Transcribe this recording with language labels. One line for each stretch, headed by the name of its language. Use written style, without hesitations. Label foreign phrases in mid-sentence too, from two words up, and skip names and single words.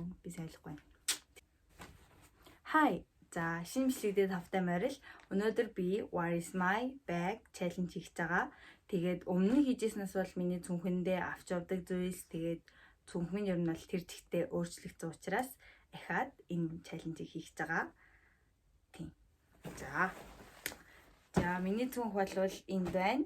Mongolian: Би сайн ойлгохгүй. Hi. За, шинэ бичлэгдээ тавтай морил. Өнөөдөр би
English: Where is my bag challenge
Mongolian: хийж байгаа. Тэгээд өмнө нь хийжсэнээс бол миний цүнхэндээ авч явдаг зүйлс тэгээд цүнхэн ер нь бол тэр чигтээ өөрчлөгдсөн учраас дахиад энэ challenge-ийг хийж байгаа. Тийм. За, миний цүнх бол энд байна.